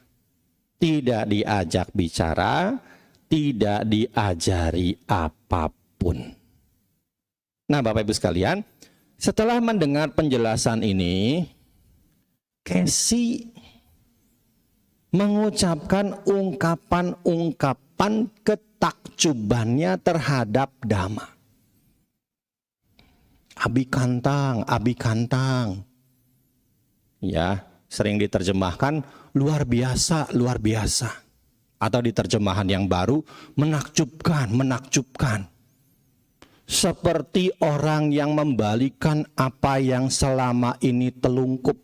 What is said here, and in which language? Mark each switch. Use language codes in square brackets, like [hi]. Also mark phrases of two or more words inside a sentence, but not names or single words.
[id] Tidak diajak bicara, tidak diajari apapun. Nah, Bapak Ibu sekalian, setelah mendengar penjelasan ini, Kesi mengucapkan ungkapan-ungkapan ketakjubannya terhadap Dhamma. [pi] Abhikantang, abhikantang. [id] Ya, sering diterjemahkan luar biasa, luar biasa. Atau di terjemahan yang baru, menakjubkan, menakjubkan. Seperti orang yang membalikan apa yang selama ini telungkup.